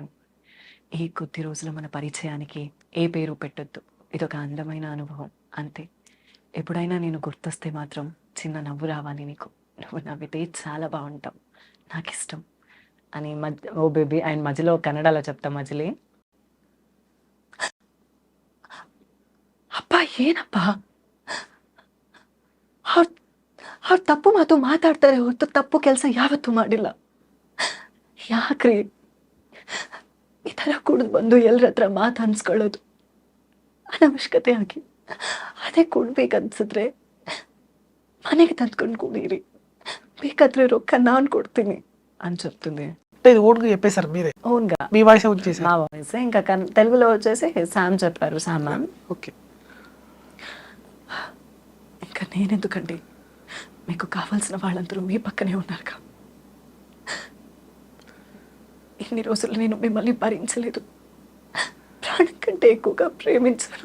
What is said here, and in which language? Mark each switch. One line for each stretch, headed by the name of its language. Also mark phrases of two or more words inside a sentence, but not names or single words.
Telugu: ఈ కొద్ది రోజుల మన పరిచయానికి ఏ పేరు పెట్టొద్దు, ఇదొక అందమైన అనుభవం అంతే. ఎప్పుడైనా నేను గుర్తొస్తే మాత్రం చిన్న నవ్వు రావాలి నీకు, నువ్వు నవ్వితే చాలా బాగుంటావు, నాకు ఇష్టం అని ఓ బేబీ. ఆయన మధ్యలో కన్నడలో చెప్తా మజిలీ.
Kannada: ಅಪ್ಪ ಏನಪ್ಪ, ಅವ್ರು ತಪ್ಪು ಮಾತು ಮಾತಾಡ್ತಾರೆ ಹೊರತು ತಪ್ಪು ಕೆಲಸ ಯಾವತ್ತೂ ಮಾಡಿಲ್ಲ. ಯಾಕ್ರಿ ಈ ಥರ ಕುಡಿದು ಬಂದು ಎಲ್ಲರ ಹತ್ರ ಮಾತು ಅನ್ಸ್ಕೊಳ್ಳೋದು ಅನವಶ್ಯಕತೆ ಆಗಿ, ಅದೇ ಕುಡ್ಬೇಕನ್ಸಿದ್ರೆ ಮನೆಗೆ ತಂದ್ಕೊಂಡು ಕುಡೀರಿ, ಬೇಕಾದ್ರೆ ರೊಕ್ಕ ನಾನು ಕೊಡ್ತೀನಿ
Telugu: అని చెప్తుంది. అంటే ఇది ఓన్గా చెప్పేశారు మీరే, ఓన్గా మీ వాయిస్ వచ్చేసి? మా వాయిస్. ఇంకా తెలుగులో వచ్చేసి శామ్ చెప్పారు, శామ్ మ్యామ్. ఓకే. ఇంకా నేనెందుకండి, మీకు కావాల్సిన వాళ్ళందరూ మీ పక్కనే ఉన్నారుగా. ఇన్ని రోజులు నేను మిమ్మల్ని భరించలేదు, ప్రాణం కంటే ఎక్కువగా ప్రేమించాను.